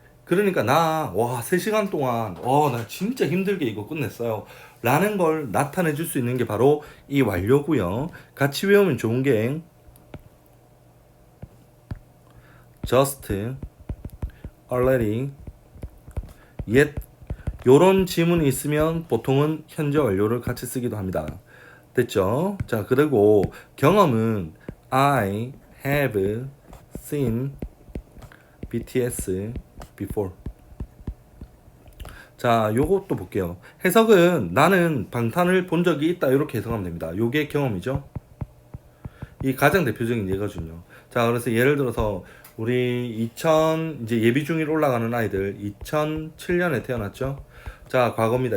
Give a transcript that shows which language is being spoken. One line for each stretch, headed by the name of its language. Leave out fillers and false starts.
Korean: 그러니까 와 3시간 동안 나 진짜 힘들게 이거 끝냈어요 라는 걸 나타내 줄 수 있는 게 바로 이 완료고요. 같이 외우면 좋은 게 just, already, yet 요런 지문이 있으면 보통은 현재 완료를 같이 쓰기도 합니다. 됐죠? 자, 그리고 경험은
English: I have seen BTS before.
Korean: 자, 요것도 볼게요. 해석은 나는 방탄을 본 적이 있다 이렇게 해석하면 됩니다. 요게 경험이죠. 이 가장 대표적인 예거든요. 자, 그래서 예를 들어서 우리 이제 예비 중일 올라가는 아이들 2007년에 태어났죠. 자, 과거입니다.